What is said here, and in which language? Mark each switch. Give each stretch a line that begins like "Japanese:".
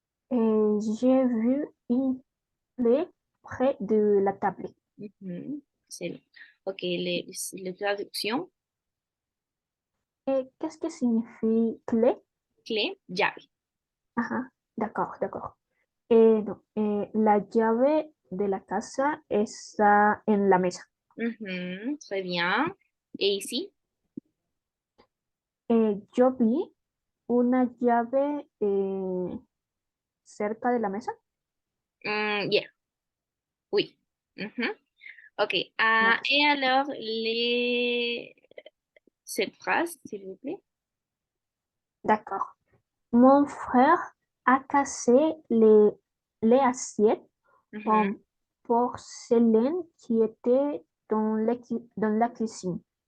French: J'ai vu une clé près de la table. Mhm, c'est ok, les traductions. Qu'est-ce que signifie clé? Clé, llave. Ajá, d'accord.
Spanish: No, la llave de la casa está en la mesa.
French: Mhm, très bien. Et ici?
Spanish: Yo vi una llave cerca de la mesa.
French: Yeah, oui. Mhm, ok. D'accord. Et alors, cette phrase, s'il vous plaît. D'accord. Mon frère a cassé les assiettes Mhm, en porcelaine qui étaient dans la cuisine.